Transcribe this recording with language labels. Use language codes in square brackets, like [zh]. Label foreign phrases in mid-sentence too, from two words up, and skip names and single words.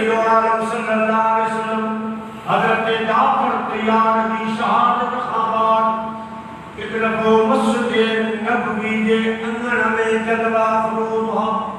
[sd] दो आलम [ar] صلى الله عليه وسلم [sd] हजरत जाफर तैयार की शहादत खां बाद एक दफ़ो मस्जिद नबवी जे अंगण में जलवा फरोज हुआ